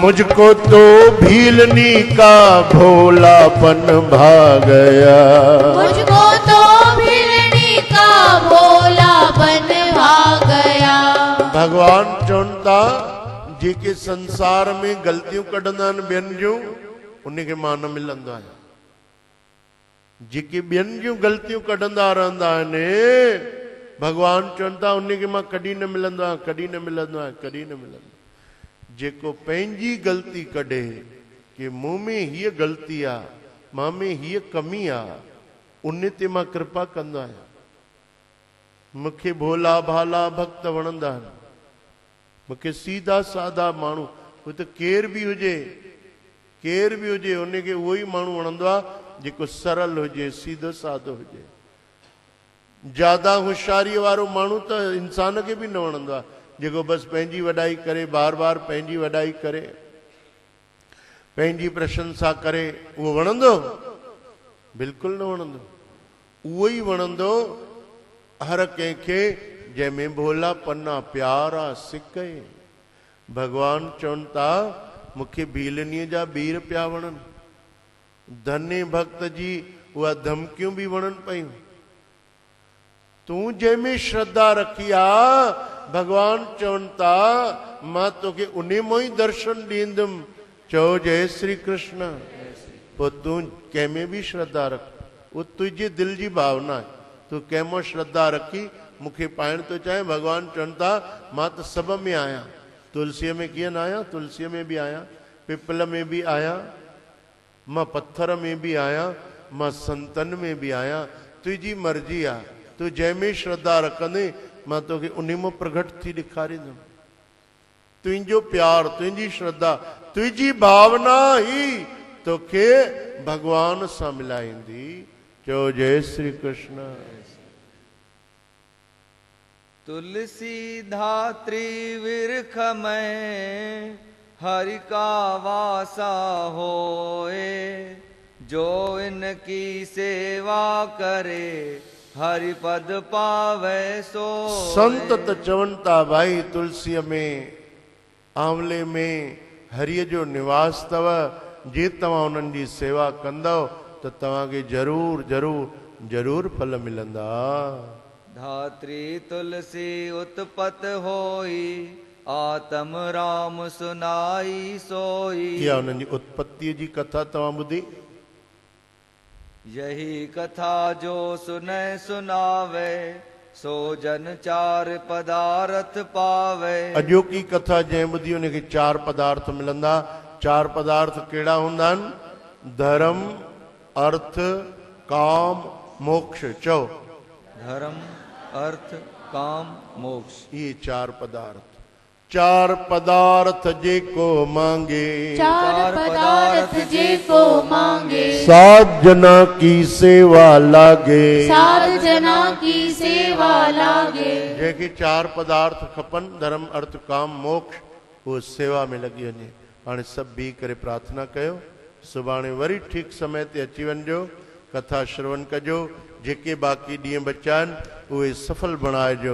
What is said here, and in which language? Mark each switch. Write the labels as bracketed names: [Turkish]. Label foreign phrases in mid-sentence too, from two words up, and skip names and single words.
[Hindi] मुझको तो भीलनी का भोलापन भा गया। मुझको तो भिलनी का भोलापन भा गया। [Sindhi] भगवान चवंता जेके संसार में गलतियों कढंदा आहिनि ॿियनि जूं उन खे मां न मिलंदो आहियां। जेके ॿियनि जूं गलतियूं कढंदा रहंदा आहिनि भगवान चवनि था उन खे मां कॾहिं न मिलंदो आहियां, कॾहिं न मिलंदो आहियां, कॾहिं न मिलंदो। जेको पंहिंजी ग़लती कढे कि मूं में हीअ ग़लती आहे, मां में हीअ कमी आहे, उन ते मां कृपा कंदो आहियां। मूंखे भोला भाला भक्त वणंदा आहिनि, मूंखे सीधा साधा माण्हू, हू त केर बि हुजे उनखे उहो ई माण्हू वणंदो आहे जेको सरल हुजे, सीधो साधो हुजे। ज्यादा होशियारी वारो माण्हू त इंसान खे बि न वणंदो आहे, जेको बसि पंहिंजी वॾाई करे, बार बार पंहिंजी वॾाई करे, पंहिंजी प्रशंसा करे। उहो वणंदो? बिल्कुलु न वणंदो। उहो ई वणंदो हर कंहिंखे जंहिंमें भोलापन आहे, प्यार आहे, सिक आहे। भगवान चवनि था मूंखे भीलनीअ जा ॿीर पिया वणनि, धन्य भक्त जी उहा धमकियूं बि वणनि पयूं। तूं जंहिंमें श्रद्धा रखी आहे भगवान चवनि था मां तोखे उन मां ई दर्शन ॾींदुमि। चओ जय श्री कृष्ण। पोइ तूं कंहिंमें बि श्रद्धा रख, उहो तुंहिंजे दिलि जी भावना आहे। तूं कंहिं मां श्रद्धा रखी मूंखे पाइण थो चाहे। भगवान चवनि था मां त सभ में आहियां। तुलसीअ में कीअं न आहियां? तुलसीअ में बि आहियां, पिपल में बि आहियां, मां पत्थर में बि आहियां, मां संतन में बि आहियां। तुंहिंजी मर्ज़ी आहे, तूं जंहिंमें श्रद्धा रखंदे मां तोखे उन मां प्रगट थी ॾेखारींदुमि। तुंहिंजो प्यार, तुंहिंजी श्रद्धा, तुंहिंजी भावना ई तोखे भगवान सां मिलाईंदी। चओ जय श्री कृष्ण। [Hindi] तुलसी धात्री विरख में हरि का वासा होए, जो इनकी सेवा करे हरि पद पावे सो। [Sindhi] संत त चवनि था भाई तुलसीअ में, आंवले में हरिय जो निवास अथव। जे तव्हां उन्हनि जी सेवा कंदव त तव्हांखे ज़रूर ज़रूर ज़रूर फल मिलंदा। [Hindi] धात्री तुलसी उत्पत होई, आत्म राम सुनाई सोई। [Sindhi] इहा उन्हनि जी उत्पत्तिअ जी कथा तव्हां ॿुधी? [Hindi] यही कथा जो सुने सुनावे, सो जन चार पदार्थ पावे। [Sindhi] अॼोकी कथा जंहिं ॿुधी उनखे चार पदार्थ मिलंदा। चार पदार्थ कहिड़ा हूंदा आहिनि? धर्म, अर्थ, काम, मोक्ष। चओ धर्म, अर्थ, काम, मोक्ष। [Hindi] ये चार पदार्थ। चार पदार्थ जेको मांगे, चार पदार्थ जेको मांगे, सात जना की सेवा लागे। सात जना की सेवा लागे। [Sindhi] जंहिंखे चार पदार्थ खपनि, धर्म, अर्थ, काम, मोक्ष, उहो सेवा में लॻी वञे। हाणे सभु बीह करे प्रार्थना कयो। सुभाणे वरी ठीक समय ते अची वञिजो, कथा श्रवण कजो। जेके बाक़ी ॾींहं बचा आहिनि उहे सफल बणाइजो।